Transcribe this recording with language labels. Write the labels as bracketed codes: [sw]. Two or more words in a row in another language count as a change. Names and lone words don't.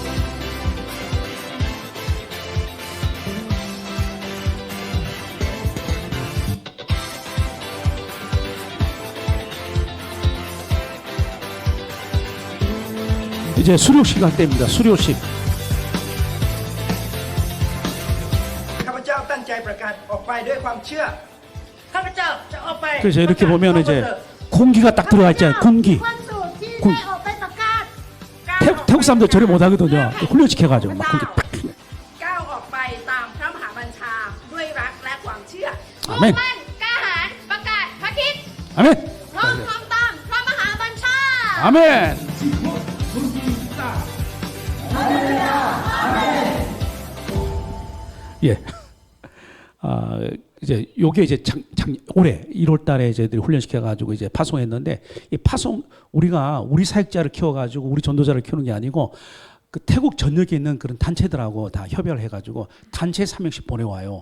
[ko] 이제 수료식 할 때입니다. 수료식. [th] ข้าพเจ้าตั้งใจประกาศออกไปด้วยความเชื่อข้าพเจ้าจะออกไป [ko] 그래서 이렇게 보면 이제 공기가 딱 들어가 있잖아요. 공기. [th] ความสูตรที่ได้ออกไปประกาศ [ko] 태국 사람들 저래 못하거든요. 훈련시켜가지고 막 공기 팍. [th] ก้าวออกไปตามพระมหาบัญชาด้วยรักและความเชื่อ มุ่ง [ko] 아멘. [th] มั่นกล้าหาญประกาศพระคริสต์ [ko] 아멘. [th] พร้อมทำตามพระมหาบัญชา [ko] 아멘. 예. 이제 요게 이제 올해 1월 달에 저희들이 훈련시켜 가지고 이제 파송했는데 이 파송 우리가 우리 사역자를 키워 가지고 우리 전도자를 키우는 게 아니고 그 태국 전역에 있는 그런 단체들하고 다 협의를 해 가지고 단체 3명씩 보내와요.